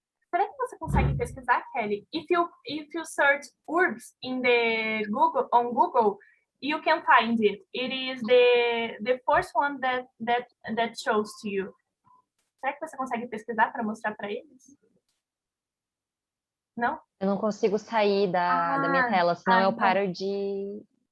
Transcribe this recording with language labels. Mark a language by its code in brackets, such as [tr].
[pt] Será que você consegue pesquisar, Kelly? [en] If you search URBS in the Google, you can find it. It is the first one that shows to you. [pt] Será que você consegue pesquisar para mostrar para eles? Não? Eu não consigo sair da minha tela, senão eu paro de